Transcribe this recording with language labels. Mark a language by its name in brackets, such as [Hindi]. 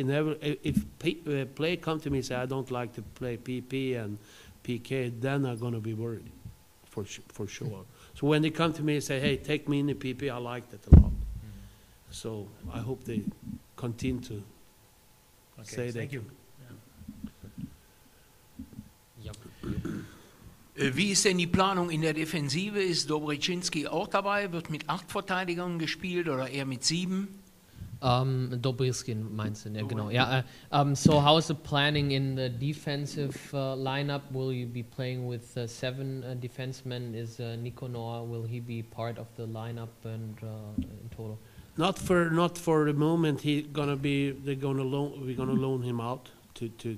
[English] And if player come to me and say, I don't like to play PP and PK, then I'm going to be worried, for sure. So when they come to me and say, hey, take me in the PP, I like that a lot. So I hope they continue to say that. Thank you. [German] Wie ist denn die Planung in der Defensive? Ist Dobryczynski auch dabei? Wird mit 8 Verteidigern gespielt oder eher mit 7? Dobryczynski meinst du, ja, genau. [English] Yeah, so how's the planning in the defensive lineup? Will you be playing with 7 defensemen? Is Nikonor, will he be part of the lineup and in total? Not for the moment. We're gonna loan him out to